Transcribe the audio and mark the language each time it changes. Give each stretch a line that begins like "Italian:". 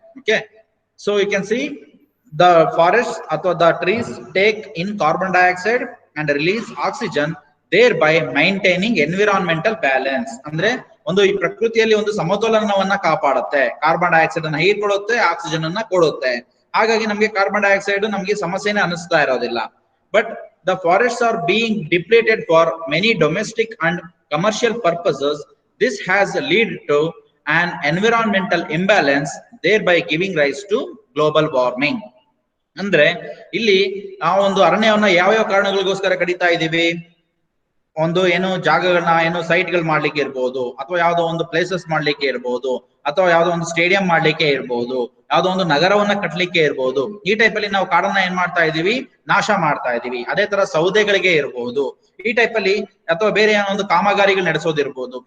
English: Okay, so you can see the forest ಅಥವಾ the trees take in carbon dioxide and release oxygen, thereby maintaining environmental balance.
Kannada: ಅಂದ್ರೆ ಒಂದು ಈ ಪ್ರಕೃತಿಯಲ್ಲಿ ಒಂದು ಸಮತೋಲನವನ್ನ ಕಾಪಾಡುತ್ತೆ, carbon dioxide ಅನ್ನ ಹೀರ್ಕೊಳ್ಳುತ್ತೆ, oxygen ಅನ್ನ ಕೊಡುತ್ತೆ. ಹಾಗಾಗಿ ನಮಗೆ ಕಾರ್ಬನ್ ಡೈಆಕ್ಸೈಡ್ ನಮಗೆ ಸಮಸ್ಯೆನೇ ಅನಿಸ್ತಾ ಇರೋದಿಲ್ಲ.
English: But the forests are being depleted for many domestic and commercial purposes. This has led to an environmental imbalance, thereby giving rise to global warming.
Kannada: ಅಂದ್ರೆ ಇಲ್ಲಿ ನಾವು ಒಂದು ಅರಣ್ಯವನ್ನ ಯಾವ ಕಾರಣಗಳಿಗೋಸ್ಕರ ಕಡಿತಾ ಇದೀವಿ, ಒಂದು ಏನು ಜಾಗಗಳನ್ನ ಏನು ಸೈಟ್ ಗಳು ಮಾಡ್ಲಿಕ್ಕೆ ಇರ್ಬೋದು, ಅಥವಾ ಯಾವ್ದೋ ಒಂದು ಪ್ಲೇಸಸ್ ಮಾಡ್ಲಿಕ್ಕೆ ಇರ್ಬೋದು, ಅಥವಾ ಯಾವ್ದೋ ಒಂದು ಸ್ಟೇಡಿಯಂ ಮಾಡ್ಲಿಕ್ಕೆ ಇರ್ಬೋದು, ಯಾವ್ದೋ ಒಂದು ನಗರವನ್ನ ಕಟ್ಲಿಕ್ಕೆ ಇರ್ಬೋದು. ಈ ಟೈಪ್ ಅಲ್ಲಿ ನಾವು ಕಾಡನ್ನ ಏನ್ ಮಾಡ್ತಾ ಇದೀವಿ, ನಾಶ ಮಾಡ್ತಾ ಇದೀವಿ. ಅದೇ ತರ ಸೌದೆಗಳಿಗೆ ಇರ್ಬೋದು, ಈ ಟೈಪ್ ಅಲ್ಲಿ, ಅಥವಾ ಬೇರೆ ಏನೋ ಒಂದು ಕಾಮಗಾರಿಗಳು ನಡೆಸೋದಿರ್ಬೋದು.